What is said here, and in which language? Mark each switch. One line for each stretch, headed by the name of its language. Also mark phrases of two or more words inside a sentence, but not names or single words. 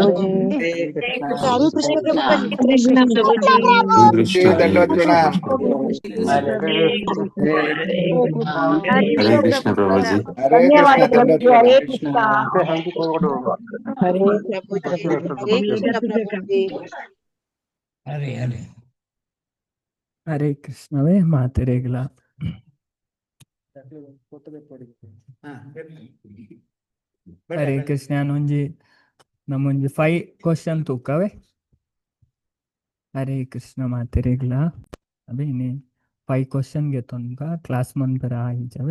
Tulu: ಕೃಷ್ಣ ಪ್ರಭುಜಿ. ಹರೇ ಕೃಷ್ಣ ಪ್ರಭುಜಿ. ಹರೇ ಕೃಷ್ಣ ಹರೇ ಕೃಷ್ಣ ಪ್ರಭುಜಿ. ಹರಿ ಹರಿ ಹರೇ ಕೃಷ್ಣವೇ ಮಾತೆರೆಗಳ. ಹರೇ ಕೃಷ್ಣ ಒಂಜಿ ನಮ್ಮೊಂಜಿ 5 ಕ್ವಶನ್ ತೂಕವೆ. ಹರೇ ಕೃಷ್ಣ ಮಾತೆರೆಗಳ ಅವೇ 5 ಕ್ವಶನ್ಗೆ ತೊಂಕ ಕ್ಲಾಸ್ ಮನ್ಪರ ಆಯ್ಜವೆ.